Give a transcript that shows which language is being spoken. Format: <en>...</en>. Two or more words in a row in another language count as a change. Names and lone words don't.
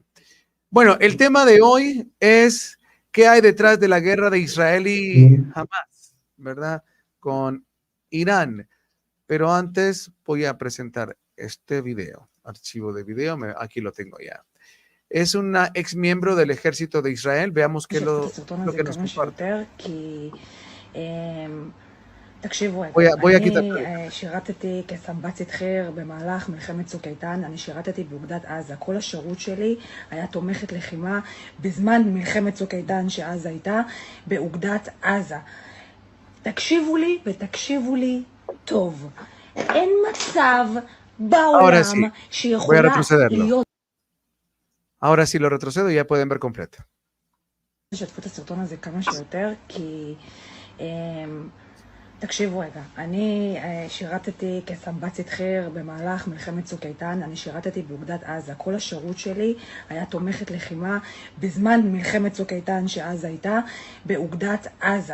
<es>Bueno, el tema de hoy es qué hay detrás de la guerra de Israel y Hamas, ¿verdad? Con Irán. Pero antes voy a presentar este video, archivo de video, aquí lo tengo ya. Es una ex miembro del ejército de Israel. Veamos qué lo que nos comparte.</es> <he>תקשיבו רגע, אני שירתתי כסמב"צית חי"ר במהלך מלחמת צוק איתן, אני שירתתי באוגדת עזה. כל השירות שלי היה תומכת לחימה בזמן מלחמת צוק איתן שאז הייתה באוגדת עזה. תקשיבו לי ותקשיבו לי טוב. אין מצב בעולם שיכולה להיות...</he> <es>Ahora sí lo retrocedo y ya pueden ver completo.</es> <he>שתפו את הסרטון הזה כמה שיותר, כי... תקשיבו רגע, אני שירתתי כסמב"צית חי"ר במהלך מלחמת צוק איתן, אני שירתתי באוגדת עזה. כל השירות שלי היה תומכת לחימה בזמן מלחמת צוק איתן שאז הייתה באוגדת עזה.</he>